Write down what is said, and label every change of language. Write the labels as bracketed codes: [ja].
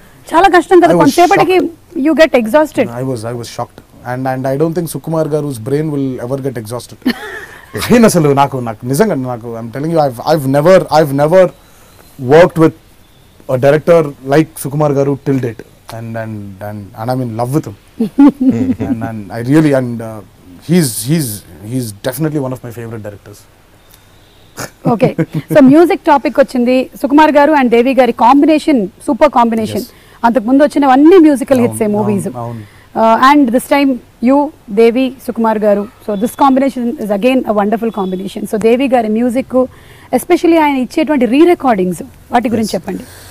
[te] చాలా కష్టం కదా, కొంతసేపటికి [en] You get exhausted. I was shocked and I don't think Sukumar garu's brain will ever get exhausted. [te] అసలు నాకు నిజంగా [en] I'm telling you, I've never worked with a director like Sukumar garu till date, and I'm in love with him. and I really he's definitely one of my favorite directors. [te] Okay, so music topic వచ్చింది. సుకుమార్ గారు and దేవి గారి combination super combination. అంతకు ముందు వచ్చినవన్నీ musical hits movies, [en] and this time you [te] దేవి సుకుమార్ గారు. [en] So this combination is again a wonderful combination. [te] So దేవి గారి music, especially ఆయన ఇచ్చేటువంటి రీ recordings, వాటి గురించి చెప్పండి.